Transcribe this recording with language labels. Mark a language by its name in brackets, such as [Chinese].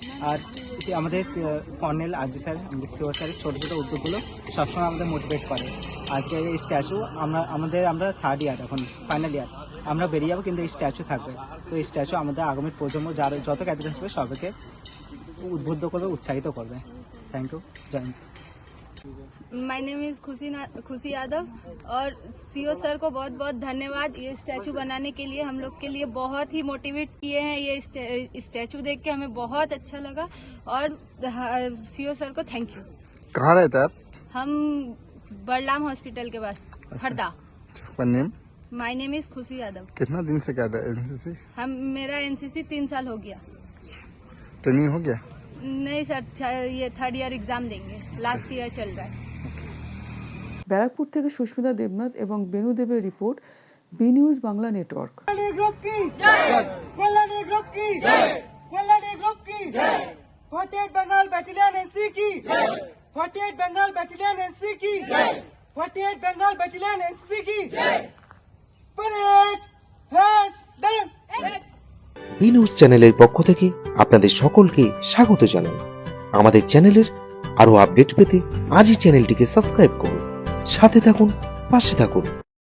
[Bangla] আর আমাদের কর্নেল আরজি স্যার, আমাদের সিও স্যারের ছোটো ছোটো উদ্যোগগুলো সবসময় আমাদের মোটিভেট করে। আজকে এই স্ট্যাচু আমরা 3rd ইয়ার, এখন ফাইনাল ইয়ার, আমরা বেরিয়ে যাবো, কিন্তু এই স্ট্যাচু থাকবে। তো এই স্ট্যাচু আমাদের আগামী প্রজন্ম যত ক্যাডেট আসবে সবাইকে উদ্বুদ্ধ করবে, উৎসাহিত করবে। [Hindi] Thank you. जय हिंद। [English] my name is [Hindi] खुशी यादव और सीओ सर को बहुत बहुत धन्यवाद। ये स्टैचू बनाने के लिए हम लोग के लिए बहुत ही मोटिवेट किए हैं। ये स्टैचू देख के हमें बहुत अच्छा लगा और सीओ सर को थैंक यू। कहाँ रहता है आप? हम बड़लाम हॉस्पिटल के पास, हरदा। आपका नेम? [English] My name is Khushi Yadav. [Hindi] कितना दिन से कर रहे हैं एनसीसी? मेरा एनसीसी 3 साल हो गया। ट्रेनिंग हो गया? नहीं सर, ये 3rd ईयर एग्जाम देंगे, लास्ट ईयर चल रहा है। [Bangla] ব্যারাকপুর থেকে সুস্মিতা দেবনাথ এবং বেনু দেবের report, B news Bangla network. [Hindi] Group की जय, कल्याणी ग्रुप की जय, कल्याणी ग्रुप की जय, 48 बंगाल बैटालियन एनसी की जय, 48 बंगाल बैटालियन एनसी की जय, 48 बंगाल बैटालियन एनसी की जय। [English] Parade has done. [Bangla] B news চ্যানেলের পক্ষ থেকে আপনাদের সকলকে স্বাগত জানাই। আমাদের চ্যানেলের আরো আপডেট পেতে আজই চ্যানেলটিকে সাবস্ক্রাইব করুন, সাথে থাকুন, পাশে থাকুন।